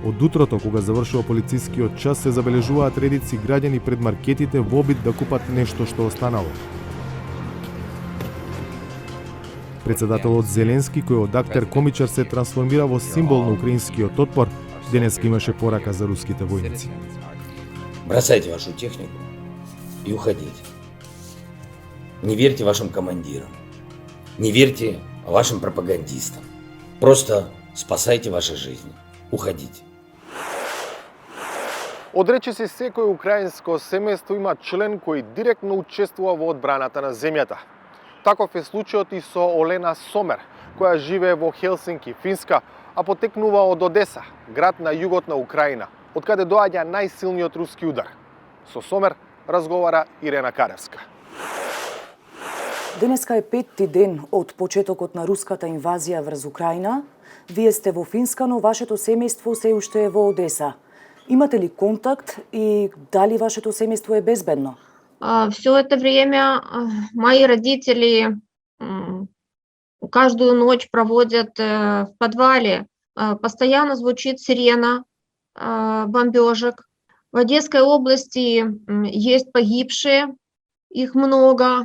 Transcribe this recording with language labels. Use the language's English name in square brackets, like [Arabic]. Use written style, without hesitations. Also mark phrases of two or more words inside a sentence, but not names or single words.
[Macedonian] Од утрото, кога завршува полицискиот час, се забележуваат редици граѓани пред маркетите во обид да купат нешто што останало. Председателот Зеленски, кој од актер комичар се трансформира во символ на украинскиот отпор, денеска имаше порака за руските војници. [Russian] Бросайте вашу технику и уходите. Не верьте вашим командирам. Не верьте вашим пропагандистам. Просто спасайте ваши жизни. Уходите. [Macedonian] Одрече се секој украинско семејство има член кој директно учествува во одбраната на земјата. Таков е случајот и со Олена Сомер, која живее во Хелсинки, Финска, а потекнува од Одеса, град на југот на Украина, од каде доаѓа најсилниот руски удар. Со Сомер разговара Ирена Каревска. Денеска е 5-ти ден од почетокот на руската инвазија врз Украина. Вие сте во Финска, но вашето семејство се уште е во Одеса. Имате ли контакт и дали вашето семејство е безбедно? [Russian] Все это время мои родители каждую ночь проводят в подвале. Постоянно звучит сирена бомбежек. В Одесской области есть погибшие, их много.